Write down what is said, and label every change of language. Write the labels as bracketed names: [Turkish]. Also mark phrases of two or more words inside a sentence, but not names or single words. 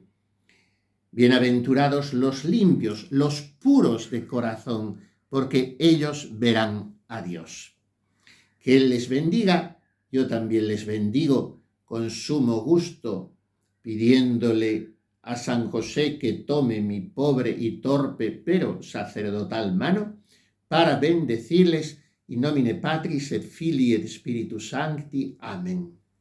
[Spanish] Bienaventurados los limpios, los puros de corazón, porque ellos verán a Dios. Que Él les bendiga, yo también les bendigo con sumo gusto, pidiéndole a San José que tome mi pobre y torpe pero sacerdotal mano para bendecirles [Latin] in nomine Patris et Filii et Spiritus Sancti. Amen.